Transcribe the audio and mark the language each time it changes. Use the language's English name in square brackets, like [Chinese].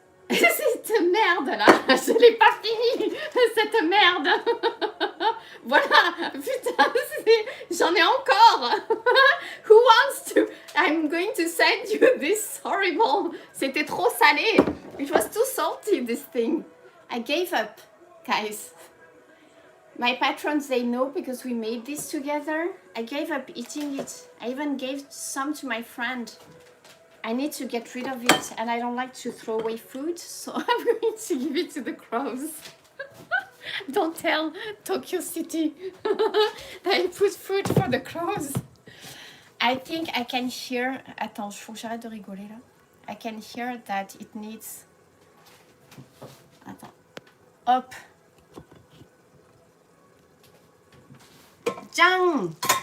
[French] Cette merde là, je l'ai pas fini, cette merde. Voilà, putain, j'en ai encore. [English] Who wants to? I'm going to send you this horrible. [French] C'était trop salé. [English] It was too salty, this thing. I gave up, guys. My patrons, they know because we made this together. I gave up eating it. I even gave some to my friend. I need to get rid of it, and I don't like to throw away food, so I'm going to give it to the crows. Don't tell Tokyo City that I put food for the crows. I think I can hear... [French] Attends, faut que j'arrête de rigoler là. [English] I can hear that it needs... Attends. Hop. Jang!